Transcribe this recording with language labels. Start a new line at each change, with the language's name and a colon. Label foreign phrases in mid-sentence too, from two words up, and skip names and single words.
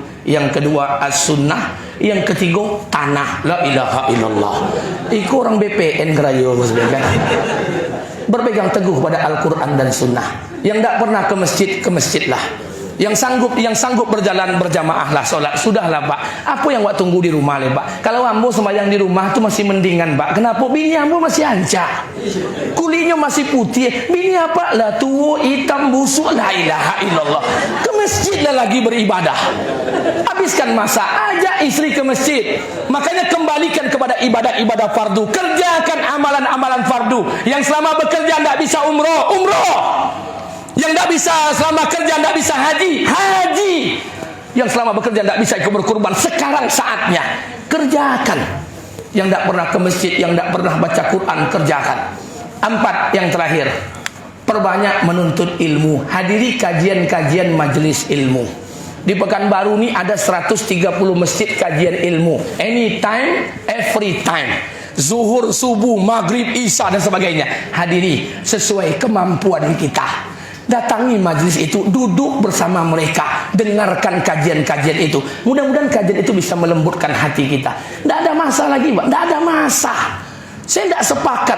Indonesian: Yang kedua, As-Sunnah. Yang ketiga, tanah.
Arabic: لا إله إلا الله.
Indonesian: Iku orang BPN kerayo kan? Berpegang teguh pada Al-Quran dan Sunnah. Yang tidak pernah ke masjidlah. Yang sanggup berjalan berjamaah lah solat.
Minangkabau: Sudahlah Pak. Apa yang awak tunggu di rumah le Pak? Kalau ambo sembahyang di rumah itu masih mendingan Pak. Kenapa? Bini ambo masih ancak. Kulitnya masih putih. Bini apa?
Indonesian: Lah tua, hitam, busuk.
Arabic: لا إله إلا الله.
Indonesian: Ke masjid lah lagi beribadah. Habiskan masa, ajak istri ke masjid. Makanya kembalikan kepada ibadah-ibadah fardu. Kerjakan amalan-amalan fardu. Yang selama bekerja tidak bisa umroh. Yang tidak bisa selama kerja tidak bisa haji. Yang selama bekerja tidak bisa ikut berkurban. Sekarang saatnya kerjakan. Yang tidak pernah ke masjid, yang tidak pernah baca Quran, kerjakan. 4, yang terakhir, perbanyak menuntut ilmu. Hadiri kajian-kajian majelis ilmu. Di Pekanbaru ini ada 130 masjid kajian ilmu.
English: Anytime, every time.
Indonesian: Zuhur, subuh, maghrib, isya dan sebagainya. Hadiri sesuai kemampuan kita. Datangi majlis itu, duduk bersama mereka, dengarkan kajian-kajian itu. Mudah-mudahan kajian itu bisa melembutkan hati kita. Tidak ada masa lagi, Pak. Tidak ada masa. Saya tidak sepakat.